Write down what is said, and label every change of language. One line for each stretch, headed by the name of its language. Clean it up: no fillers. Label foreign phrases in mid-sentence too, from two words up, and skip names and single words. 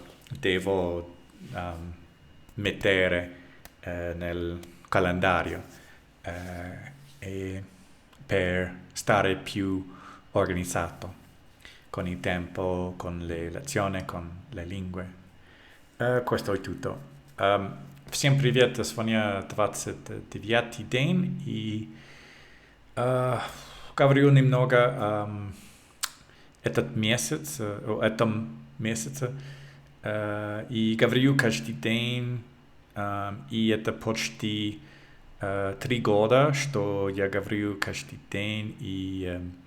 Italian: Devo mettere nel calendario, e per stare più organizzato con il tempo, con le lezioni, con le lingue. Questo è tutto.
Russian: Всем привет, с вами 29-й день, и говорю немного о этом месяце, и говорю каждый день, и это почти 3 года, что я говорю каждый день, и